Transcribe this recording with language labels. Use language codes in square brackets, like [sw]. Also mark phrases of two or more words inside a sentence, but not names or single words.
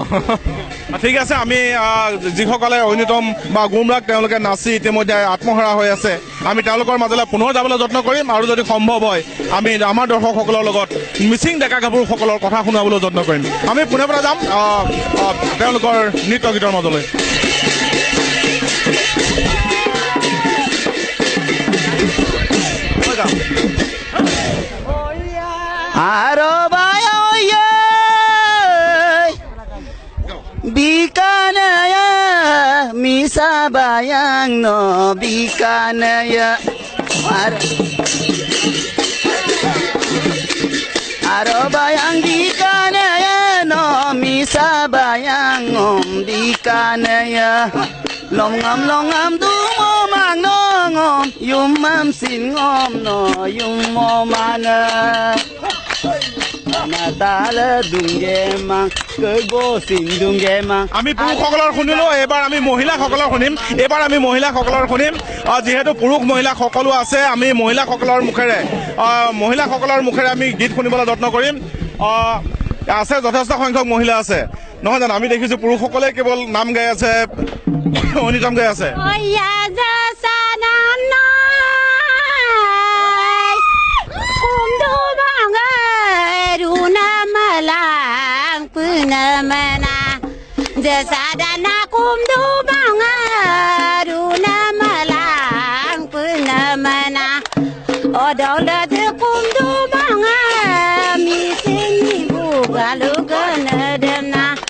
[as] ঠিক আছে আমি যিসকলে ঐনিতম বা গুমৰাগ তেওঁলোকে নাচি ইতিমধ্যে আত্মহাৰা হৈ আছে আমি তেওঁলোকৰ মাজলৈ পুনৰ যাবলৈ যত্ন কৰিম আৰু যদি সম্ভৱ হয় আমি আমাৰ দৰ্শকসকলৰ লগত মিচিং ডেকা গাভৰুসকলৰ কথা শুনাবলৈ যত্ন কৰিম আমি পুনে পৰা যাম তেওঁলোকৰ নৃত্য গীতৰ মাজলৈ [mrg] Bikanaya misa bayang no bikanaya aro bayang bikanaya no misa bayang bikanaya longam du mo mang no ngom yum mam sin ngom no yum mo mana [as] আমি পুৰুষসকলৰ শুনিলো এইবাৰ আমি মহিলাসকলৰ শুনিম যিহেতু পুৰুষ মহিলা সকলো আছে আমি মহিলাসকলৰ মুখেৰে আমি গীত শুনিবলৈ যত্ন কৰিম আছে যথেষ্ট সংখ্যক মহিলা আছে নহয় জানো আমি দেখিছো পুৰুষসকলে কেৱল নাম গাই আছে ঐনিতম গাই আছে [mrg] Sadana kumdu bangaru namalang punamana odola de kumdu banga misini bugalu ganadena